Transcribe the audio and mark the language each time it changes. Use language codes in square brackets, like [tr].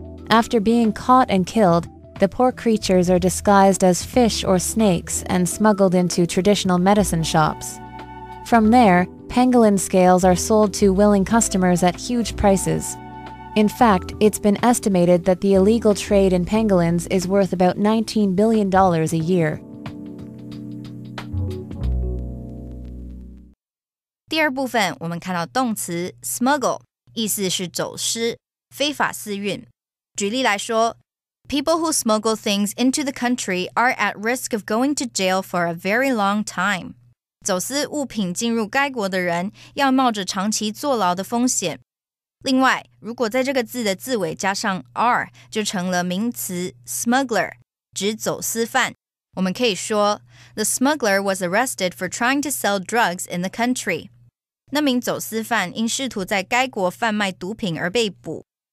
[en] After being caught and killed, the poor creatures are disguised as fish or snakes and smuggled into traditional medicine shops. From there, pangolin scales are sold to willing customers at huge prices. In fact, it's been estimated that the illegal trade in pangolins is worth about $19 billion a year. [zh] 第二部分我们看到动词 smuggle 意思是走私、非法私运。举例来说 [en] People who smuggle things into the country are at risk of going to jail for a very long time. [zh] 走私物品进入该国的人要冒着长期坐牢的风险。另外，如果在这个字的字尾加上 r， 就成了名词 smuggler， 指走私犯。我们可以说 [en] The smuggler was arrested for trying to sell drugs in the country. [zh] 那名走私犯因试图在该国贩卖毒品而被捕。